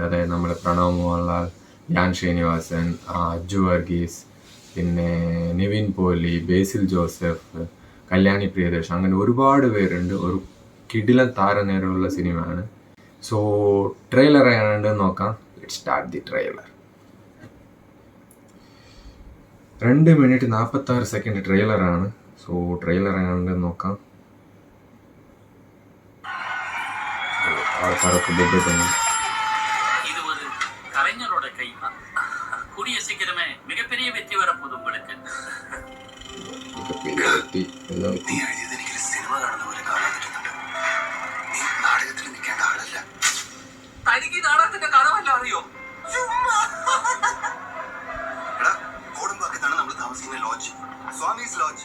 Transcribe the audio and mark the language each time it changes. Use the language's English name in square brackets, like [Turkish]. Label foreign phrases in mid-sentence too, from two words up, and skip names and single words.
[Malayalam] അതായത് നമ്മൾ പ്രണവ് മോഹൻലാൽ, ധ്യാൻ ശ്രീനിവാസൻ, അജു വർഗീസ്, പിന്നെ നിവിൻ പോലി, ബേസിൽ ജോസഫ്, കല്യാണി പ്രിയദർശൻ, അങ്ങനെ ഒരുപാട് പേരുണ്ട്. ഒരു കിടിലൻ താരനിരയുള്ള സിനിമയാണ്. സോ ട്രെയിലർ എങ്ങനെയുണ്ട് നോക്കാം. [English] Let's start the trailer. [Malayalam] 2 മിനിറ്റ് 46 സെക്കൻഡ് ട്രെയിലറാണ്. സോ ട്രെയിലർ എങ്ങനെയുണ്ടെന്ന് നോക്കാം. [Tamil] ஆள்காரக்கு பெட் பண்ணி இது ஒரு கலைஞரோட கை. கூடிய சீக்கிரமே மிகப்பெரிய வெற்றி வரப்போகுது உங்களுக்கு. [Malayalam] നീ എഴുതിയത് എനിക്ക് സിനിമ കാണുന്ന പോലെ കാണാൻ പറ്റുന്നുണ്ട്. നീ നാടകത്തിൽ നിൽക്കേണ്ട ആളല്ല. തനിക്ക് നാടകത്തിന്റെ കഥ വല്ല അറിയോ? എടാ, കോടമ്പാക്കത്താണ് നമ്മൾ താമസിക്കുന്ന ലോഡ്ജ്, സ്വാമീസ് ലോഡ്ജ്.